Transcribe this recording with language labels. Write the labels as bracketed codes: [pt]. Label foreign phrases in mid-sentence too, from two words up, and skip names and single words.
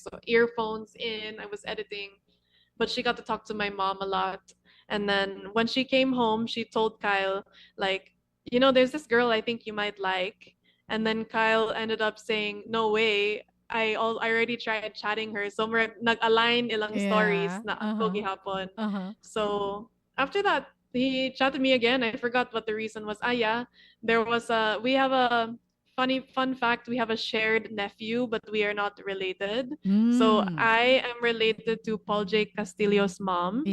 [en] So earphones in, I was editing, but she got to talk to my mom a lot. And then when she came home, she told Kyle, like, there's this girl I think you might like. And then Kyle ended up saying, no way. I already tried chatting her. [ceb] So nag-align ilang stories [en] Yeah. [ceb] na ako [en] Uh-huh. [ceb] gihapon. [en] Uh-huh. So after that, he chatted me again. I forgot what the reason was. Ah, yeah, there was a we have a funny fun fact. We have a shared nephew, but we are not related. So Mm. I am related to Paul Jake Castillo's mom,